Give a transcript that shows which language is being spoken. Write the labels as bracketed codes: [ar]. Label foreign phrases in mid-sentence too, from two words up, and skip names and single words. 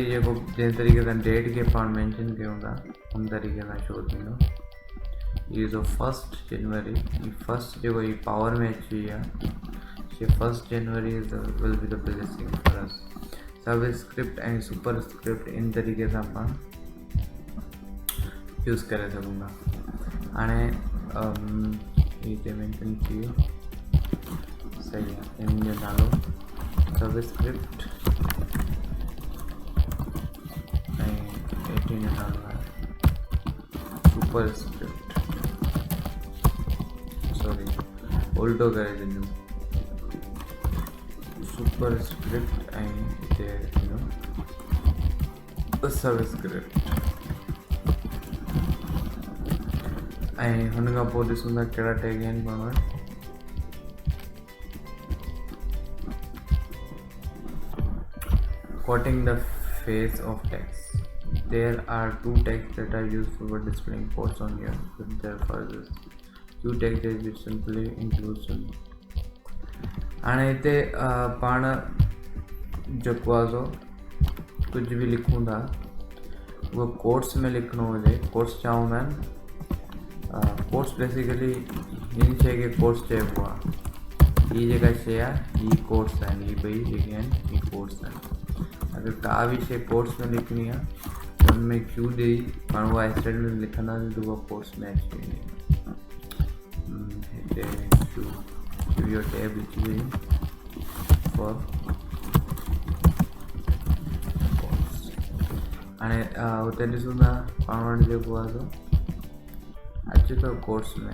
[sd] जेको जंहिं तरीक़े सां डेट खे पाण मेंशन कयूं था उन तरीक़े सां शो थींदो। इहो जो 1 जनवरी फर्स्ट जेको ही पावर में अची वई आहे 1 जनवरी [en] will be the blessing for us. [sd] सबस्क्रिप्ट ऐं सुपरस्क्रिप्ट इन तरीक़े सां पाण यूज़ करे सघूं था। हाणे ये मेंशन थी वियो, सही है। इन जो नालो सबस्क्रिप्ट ऐं 18 जो नालो आहे सुपर स्क्रिप्ट, सॉरी उल्टो करे ॾिनो, सुपर स्क्रिप्ट ऐं हिते सबस्क्रिप्ट। ऐं हुन खां पोइ ॾिसूं था कहिड़ा टैग आहिनि पाण वटि। [en] Quoting the face of text. There are two tags that are useful for displaying quotes on your interfaces. Two tags which simply includes one. [sd] हाणे हिते पाण जेको आहे सो कुझु बि लिखूं था उहो कोट्स में लिखणो हुजे। कोट्स छा हूंदा आहिनि? [en] quotes basically [sd] हिन शइ खे कोट्स चइबो आहे। हीअ जेका शइ आहे हीअ कोट्स आहिनि, हीअ ॿई जेके आहिनि हीअ कोट्स आहिनि। अगर का भी शइ कोट्स में लिखनी है तो उनमें क्यू ॾेई पाण उहा स्टेटमेंट लिखंदासीं तो उहा कोट्स में अची वेंदी। हिते क्यू जो टैब लिखी वई [en] for quotes. [sd] हाणे हुते ॾिसूं था पाण वटि जेको आहे सो अचे थो कोट्स में।